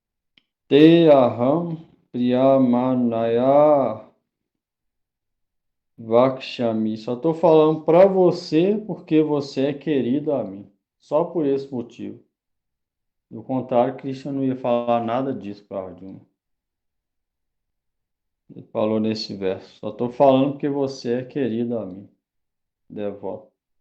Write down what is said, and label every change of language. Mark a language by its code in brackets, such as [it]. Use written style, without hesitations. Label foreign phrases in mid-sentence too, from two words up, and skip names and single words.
[sa] ते अहम् प्रीयमाणाय वक्ष्यामि. [pt] Só estou falando para você porque você é querido a mim. Só por esse motivo. Do contrário, Krishna não ia falar nada disso para Arjuna. Ele falou nesse verso. Só estou falando porque você é querido a mim, devoto.